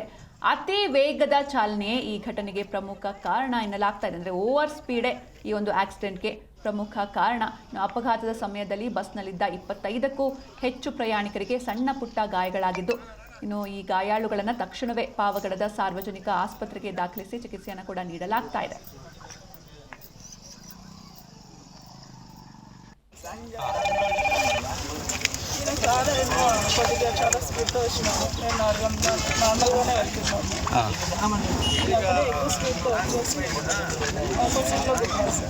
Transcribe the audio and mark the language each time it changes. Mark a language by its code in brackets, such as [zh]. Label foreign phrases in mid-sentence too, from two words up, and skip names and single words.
[kn] ಅತಿ ವೇಗದ ಚಾಲನೆಯೇ ಈ ಘಟನೆಗೆ ಪ್ರಮುಖ ಕಾರಣ ಎನ್ನಲಾಗ್ತಾ ಇದೆ. ಅಂದರೆ ಓವರ್ ಸ್ಪೀಡೇ ಈ ಒಂದು ಆಕ್ಸಿಡೆಂಟ್ಗೆ ಪ್ರಮುಖ ಕಾರಣ. ಅಪಘಾತದ ಸಮಯದಲ್ಲಿ ಬಸ್ನಲ್ಲಿದ್ದ 25ಕ್ಕೂ ಹೆಚ್ಚು ಪ್ರಯಾಣಿಕರಿಗೆ ಸಣ್ಣ ಪುಟ್ಟ ಗಾಯಗಳಾಗಿದ್ದು, ಇನ್ನು ಈ ಗಾಯಾಳುಗಳನ್ನು ತಕ್ಷಣವೇ ಪಾವಗಡದ ಸಾರ್ವಜನಿಕ ಆಸ್ಪತ್ರೆಗೆ ದಾಖಲಿಸಿ ಚಿಕಿತ್ಸೆಯನ್ನು ಕೂಡ ನೀಡಲಾಗ್ತಾ ಇದೆ. [te] కొద్దిగా చాలా స్పీడ్తో వచ్చినాము. నేను నార్మల్గానే వెళ్తున్నాను. ఎక్కువ స్పీడ్తో వచ్చేసి ఆపోజిట్లో పెట్టాను సార్.